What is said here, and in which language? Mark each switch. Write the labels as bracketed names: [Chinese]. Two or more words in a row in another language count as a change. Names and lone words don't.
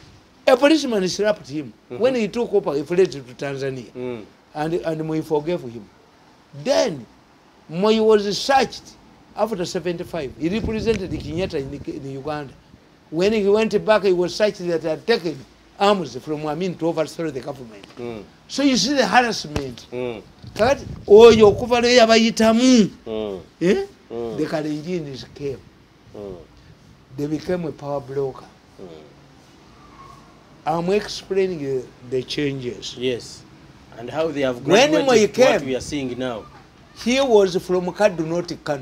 [English] A policeman slapped him when he took over a flight to Tanzania, and Moi forgave him. Then Moi was searched after 75. He represented Kenyatta in Uganda. When he went back, he was searched that had taken arms from Amin to overthrow the government. So you see the harassment. [Luyia] That oyo okuvale yabayitamu. [English] The Kalenjins came. They became a power broker. I'm explaining the changes. Yes. And how they have graduated to what we are seeing now. He was from Kaduna to Kano.